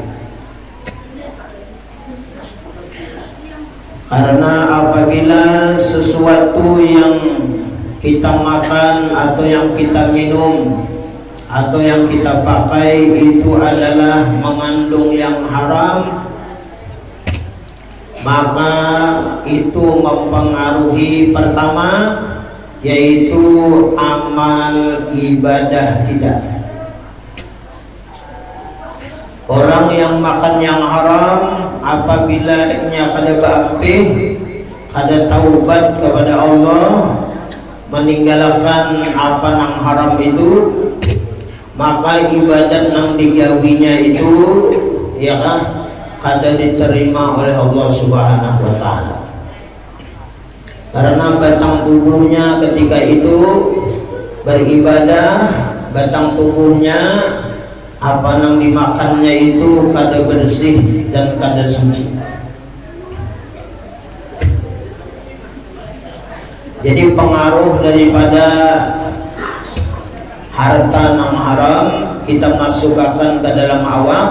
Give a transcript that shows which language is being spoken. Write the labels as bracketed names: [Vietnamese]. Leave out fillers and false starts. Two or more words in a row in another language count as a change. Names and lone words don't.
[Indonesian] Karena apabila sesuatu yang kita makan atau yang kita minum atau yang kita pakai itu adalah mengandung yang haram, maka itu mempengaruhi pertama, yaitu amal ibadah kita. Orang yang makan yang haram, [Banjar] apabila nya kada baampih, kada taubat kepada Allah, meninggalkan apa yang haram itu, maka ibadat yang digawinya itu ya kan kada diterima oleh Allah [Arabic] Subhanahu wa taala. [Indonesian] Karena batang tubuhnya ketika itu beribadah, batang tubuhnya apa yang dimakannya itu kada bersih dan kada suci. [Banjar] Jadi pengaruh daripada harta yang haram kita masukkan ke dalam awak.